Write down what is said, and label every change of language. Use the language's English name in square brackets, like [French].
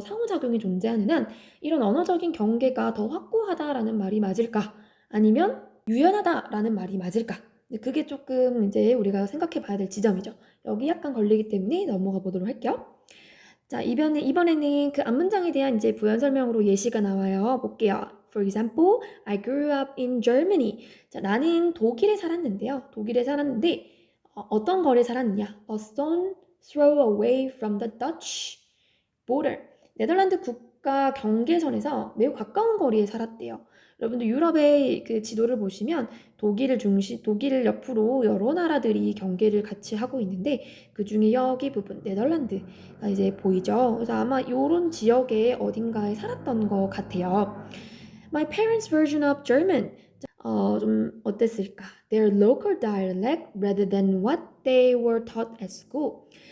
[Korean] 상호작용이 존재하는 한 이런 언어적인 경계가 더 확고하다라는 말이 맞을까? 아니면 유연하다라는 말이 맞을까? 그게 조금 이제 우리가 생각해 봐야 될 지점이죠. 여기 약간 걸리기 때문에 넘어가 보도록 할게요. 자, 이번에는 그 앞문장에 대한 이제 부연 설명으로 예시가 나와요. 볼게요. [English] For example, I grew up in Germany. [Korean] 자, 나는 독일에 살았는데요. 독일에 살았는데 어떤 거리에 살았느냐? [English] A stone throw away from the Dutch border. [Korean] 네덜란드 국가 경계선에서 매우 가까운 거리에 살았대요. 여러분들 유럽의 그 지도를 보시면 독일을 옆으로 여러 나라들이 경계를 같이 하고 있는데 그 중에 여기 부분 네덜란드가 이제 보이죠. 그래서 아마 이런 지역에 어딘가에 살았던 것 같아요. [English] My parents' version of German. [Korean] 좀 어땠을까? [English] Their local dialect rather than what they were taught at school.